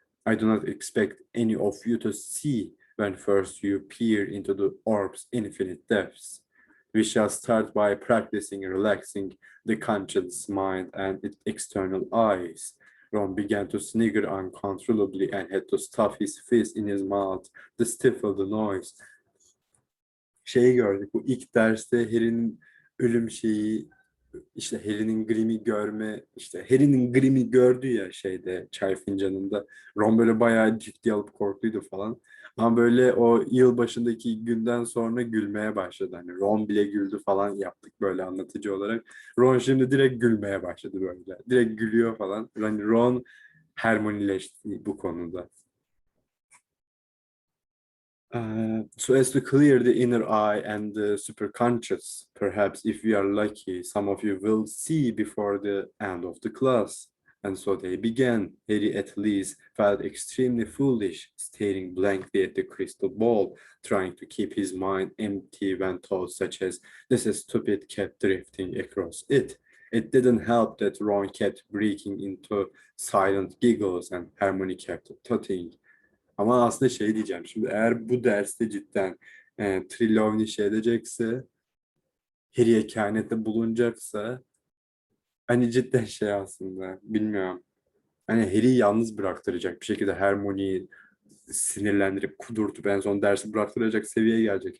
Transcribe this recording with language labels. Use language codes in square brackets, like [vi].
[en] I do not expect any of you to see when first you peer into the orb's infinite depths. We shall start by practicing relaxing the conscious mind and its external eyes. Ron began to snigger uncontrollably and had to stuff his fist in his mouth to stifle the noise. [tr] Şeyi gördük, bu ilk derste Harry'nin ölüm şeyi, işte Harry'nin Grimm'i görme, işte Harry'nin Grimm'i gördü ya şeyde çay fincanında. Ron böyle bayağı ciddi alıp korktuydu falan. Ama böyle o yıl başındaki günden sonra gülmeye başladı. Hani Ron bile güldü falan yaptık böyle anlatıcı olarak. Ron şimdi direkt gülmeye başladı böyle. Direkt gülüyor falan. Yani Ron Hermione'leşti bu konuda. [en] So as to clear the inner eye and the superconscious, perhaps if we are lucky, some of you will see before the end of the class. And so they began. Harry at least felt extremely foolish, staring blankly at the crystal ball, trying to keep his mind empty when thoughts such as "this is stupid" kept drifting across it. It didn't help that Ron kept breaking into silent giggles and Hermione kept tutting. [tr] Ama aslında şey diyeceğim. Şimdi eğer bu derste cidden Trelawney şey edecekse, Harry'e kehanette bulunacaksa, hani cidden şey aslında bilmiyorum. Hani Harry'i yalnız bıraktıracak bir şekilde Hermione'yi sinirlendirip kudurtup en son dersi bıraktıracak seviyeye gelecek.